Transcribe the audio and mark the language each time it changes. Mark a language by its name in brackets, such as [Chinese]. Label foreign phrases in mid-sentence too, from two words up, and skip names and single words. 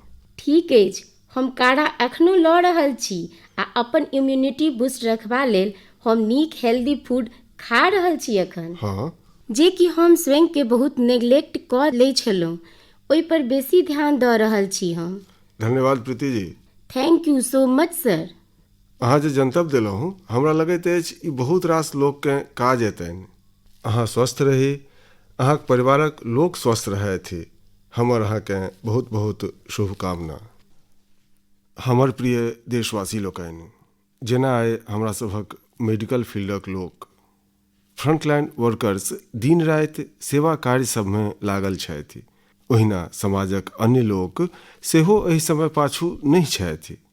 [Maithili] ठीक अछि, हम काढ़ा एखनो लऽ रहल छी आ अपन [English] immunity boost [Maithili] रखबा लेल हम नीक [English] healthy food [Maithili] खा रहल छी एखन। हाँ, जे कि हम स्वयंके बहुत नेग्लेक्ट कऽ लै छलहुँ, ओहि पर बेसी ध्यान दऽ रहल छी हम। धन्यवाद प्रीति जी। [English] thank you so much sir. [Maithili] अहाँ जे जनतब देलहुँ, हमरा लगैत अछि ई बहुत रास लोककेँ काज एतनि। अहाँ स्वस्थ रही, अहाँक परिवारक लोक स्वस्थ रहथि। हमर अहाँकेँ बहुत बहुत शुभकामना। हमर प्रिय देशवासी लोकनि, जेना आइ हमरा सभक मेडिकल फील्डक लोक, [English] frontline workers [Maithili] दिन राति सेवा कार्य सबमे लागल छथि, ओहिना समाजक अन्य लोक सेहो एहि समय पाछू नहि छथि।